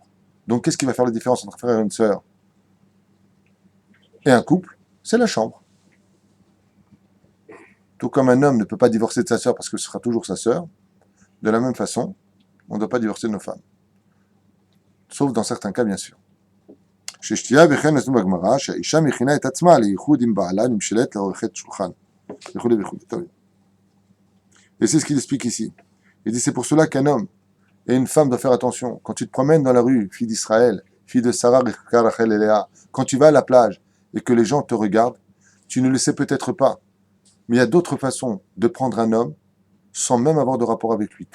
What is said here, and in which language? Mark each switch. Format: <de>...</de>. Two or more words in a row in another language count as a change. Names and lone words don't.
<fr>Donc, qu'est-ce qui va faire la différence entre un frère et une sœur et un couple? C'est la chambre. Tout comme un homme ne peut pas divorcer de sa sœur parce que ce sera toujours sa sœur, de la même façon, on ne doit pas divorcer de nos femmes. Sauf dans certains cas, bien sûr.</fr> <he>ששתייה וכן נתנו בגמרא, שהאישה מכינה את עצמה לייחוד עם בעלה, נמשלת לעורכת שולחן.</he> <fr>Et c'est ce qu'il explique ici. Il dit c'est pour cela qu'un homme et une femme doivent faire attention. Quand tu te promènes dans la rue, fille d'Israël, fille de Sarah, Rivka, Rachel et Léa, quand tu vas à la plage et que les gens te regardent, tu ne le sais peut-être pas, mais il y a d'autres façons de prendre un homme sans même avoir de rapport avec lui.</fr>